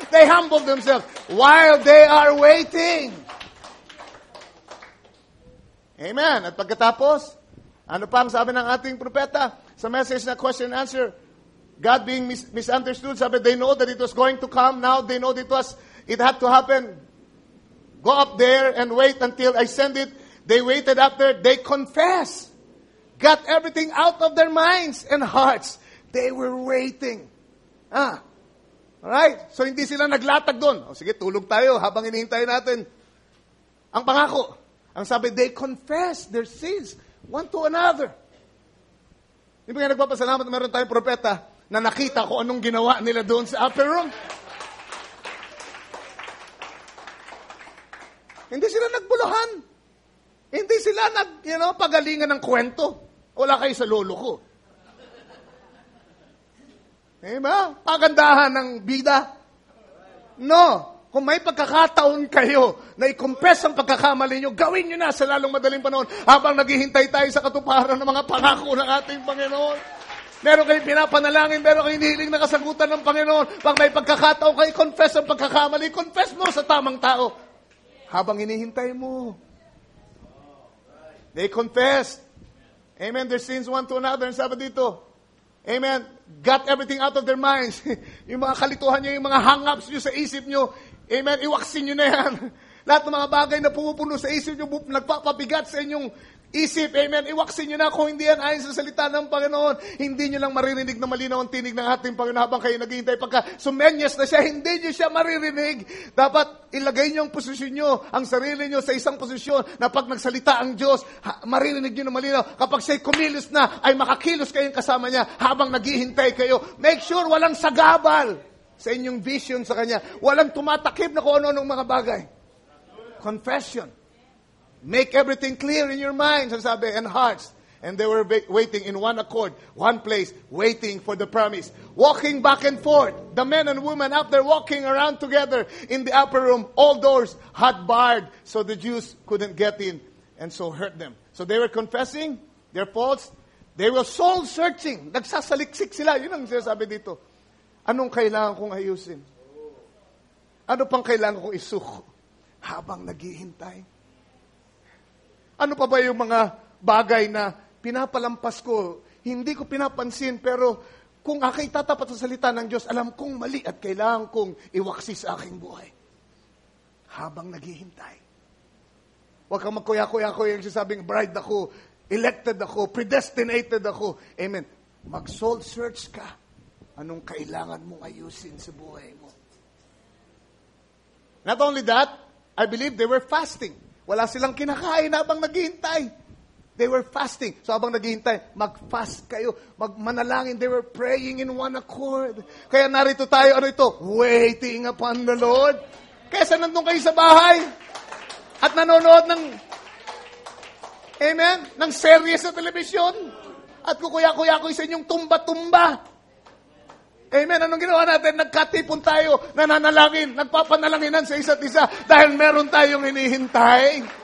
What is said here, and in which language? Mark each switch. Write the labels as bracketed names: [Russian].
[English] They humble themselves while they are waiting. [Filipino] Amen. At pagkatapos, ano pa ang sabi ng ating propeta? [English] Sa message na question and answer, God being misunderstood, sabi, they know that it was going to come. Now they know that it had to happen. Go up there and wait until I send it. They waited up there. They confessed. Got everything out of their minds and hearts. They were waiting. Alright? [Filipino] So hindi sila naglatag doon. Sige, tulog tayo habang hinihintay natin ang pangako. Ang sabi, they confessed their sins one to another. Hindi ba nga nagpapasalamat na meron tayong propeta na nakita kung anong ginawa nila doon sa upper room? Hindi sila nagbuluhan. Hindi sila pagalingan ng kwento. Wala kayo sa lolo ko. Diba? Pagandahan ng bida. No. Kung may pagkakataon kayo na i-confess ang pagkakamali nyo, gawin nyo na sa lalong madaling panahon habang naghihintay tayo sa katuparan ng mga pangako ng ating Panginoon. Meron kayong pinapanalangin, meron kayong hinihiling na kasagutan ng Panginoon. Pag may pagkakataon kayo, confess ang pagkakamali, confess mo sa tamang tao. Habang hinihintay mo. [English] They confessed. Amen. Their sins one to another. And [Filipino] sabi dito, [English] amen, got everything out of their minds. [Filipino] Yung mga kalituhan nyo, yung mga hang-ups nyo sa isip nyo, amen, iwaksin nyo na yan. Lahat ng mga bagay na pumupuno sa isip nyo, nagpapabigat sa inyong isip, amen, iwaksin nyo na kung hindi yan ayon sa salita ng Panginoon. Hindi nyo lang maririnig na malinaw ang tinig ng ating Panginoon habang kayo naghihintay. Pagka sumenyas na siya, hindi nyo siya maririnig. Dapat ilagay nyo ang posisyon nyo, ang sarili nyo sa isang posisyon na pag nagsalita ang Diyos, maririnig nyo na malinaw. Kapag siya'y kumilos na, ay makakilos kayong kasama niya habang naghihintay kayo. [English] Make sure [Filipino] walang sagabal sa inyong vision sa Kanya. Walang tumatakip na kung ano-anong mga bagay. Confession. [English] Make everything clear in your minds, sabi, and hearts. And they were waiting in one accord, one place, waiting for the promise. Walking back and forth. The men and women up there walking around together in the upper room. All doors had barred so the Jews couldn't get in and so hurt them. So they were confessing their faults. They were soul searching. [Filipino] Nagsasaliksik sila. Yun ang sinasabi dito. Anong kailangan kong ayusin? Ano pang kailangan kong isuko habang naghihintay? Ano pa ba yung mga bagay na pinapalampas ko, hindi ko pinapansin, pero kung ako'y tatapat sa salita ng Diyos, alam kong mali at kailangan kong iwaksi sa aking buhay. Habang naghihintay. Huwag kang magkuya-kuya ko yung sasabing bride ako, elected ako, predestinated ako. Amen. Mag-soul search ka. Anong kailangan mong ayusin sa buhay mo? [English] Not only that, I believe they were fasting. [Filipino] Wala silang kinakain habang naghihintay. [English] They were fasting. [Filipino] So habang naghihintay, mag-fast kayo, magmanalangin. [English] They were praying in one accord. [Filipino] Kaya narito tayo, ano ito? [English] Waiting upon the Lord. [Filipino] Kaysa nandun kayo sa bahay at nanonood ng, amen, ng serye sa telebisyon at kukuya-kuya ko sa inyong tumba-tumba. Amen. Anong ginawa natin? Nagkatipon tayo, nananalangin, nagpapanalanginan sa isa't isa dahil meron tayong hinihintay.